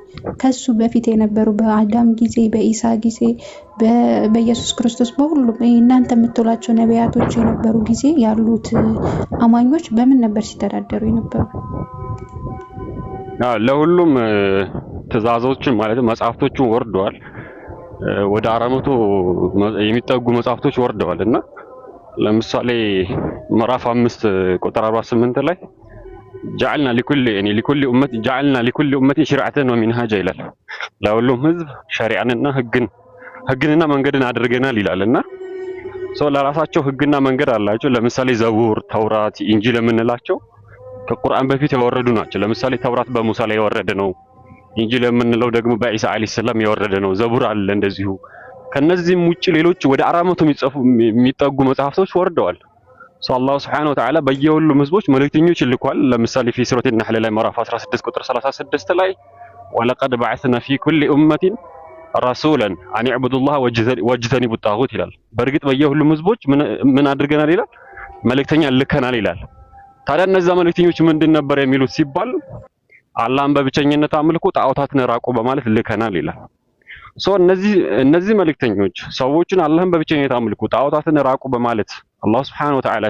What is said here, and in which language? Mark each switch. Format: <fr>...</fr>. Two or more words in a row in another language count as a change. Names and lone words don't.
<am>ከሱ በፊት የነበሩ በአዳም ጊዜ፣ በኢሳ ጊዜ፣ በኢየሱስ ክርስቶስ በሁሉም እናንተ የምትሏቸው ነቢያቶች የነበሩ ጊዜ ያሉት አማኞች በምን ነበር ሲተዳደሩ የነበሩ? ለሁሉም ትእዛዞችን ማለት መጽሐፍቶቹን ወርደዋል። ወደ 400 የሚጠጉ መጽሐፍቶች ወርደዋል እና ለምሳሌ ምዕራፍ 5 ቁጥር 48 ላይ</am> <ar>جعلنا لكل أمة شرعة ومنهاجا</ar> <am>ይላል። ለሁሉም ህዝብ ሸሪዓንና ህግንና መንገድን አድርገናል ይላልና ለራሳቸው ህግና መንገድ አላቸው። ለምሳሌ ዘቡር፣ ተውራት፣ ኢንጂል የምንላቸው ከቁርአን በፊት የወረዱ ናቸው። ለምሳሌ ተውራት በሙሳ ላይ የወረደ ነው። ኢንጂል የምንለው ደግሞ በኢሳ</am> <ar>عليه السلام</ar> <am>የወረደ ነው። ዘቡር አለ እንደዚሁ። ከነዚህም ውጪ ሌሎች ወደ 400 የሚጠጉ መጽሐፍቶች ወርደዋል። አላህ</am> <ar>سبحانه وتعالى</ar> <am>በየሁሉም ህዝቦች መልእክተኞች ልኳል። ለምሳሌ</am> <ar>في سورة النحل</ar> <am>ላይ ምዕራፍ 16 ቁጥር 36 ላይ</am> <ar>ولقد بعثنا في كل أمة رسولا أن اعبدوا الله واجتنبوا الطاغوت</ar> <am>ይላል። በእርግጥ በየሁሉም ህዝቦች ምን አድርገናል ይላል? መልእክተኛ ልከናል ይላል። ታዲያ እነዛ መልእክተኞች ምንድን ነበር የሚሉት ሲባል አላህን በብቸኝነት አምልኩ፣ ጣዖታትን ራቁ በማለት ልከናል ይላል። እነዚህ መልእክተኞች ሰዎችን አላህን በብቸኝነት አምልኩ፣ ጣዖታትን ራቁ በማለት አላህ</am> <ar>سبحانه وتعالى</ar>